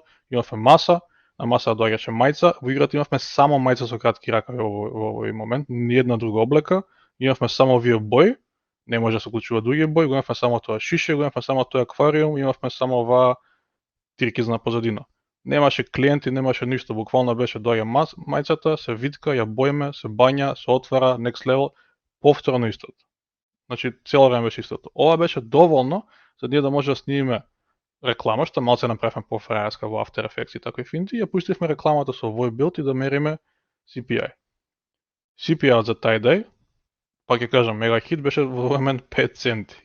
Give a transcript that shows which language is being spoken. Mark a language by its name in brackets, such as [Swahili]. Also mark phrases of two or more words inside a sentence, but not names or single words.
[Macedonian] Имавме маса, на маса доаѓаше мајца, во играта имавме само мајца со кратки ракави во овој момент, ни една друга облека, имавме само овие бои, не може да се уклучува други бои, го имавме само тоа шише, го имавме само тој аквариум, имавме само оваа тиркизна позадина. Немаше клиенти, немаше ништо, буквално беше доаѓа мајцата, се витка, ја боиме, се бања, се отвара, [English] next level, [Macedonian] повторно истото. Значи цело време беше истото. Ова беше доволно за ние да може да снимиме реклама, што малце направивме по-фраерска во After Effects и такви финти, и ја пуштивме рекламата со овој билд и да мериме CPI. CPI за тај деј, па ќе кажам, мегахит беше во момент 5 центи.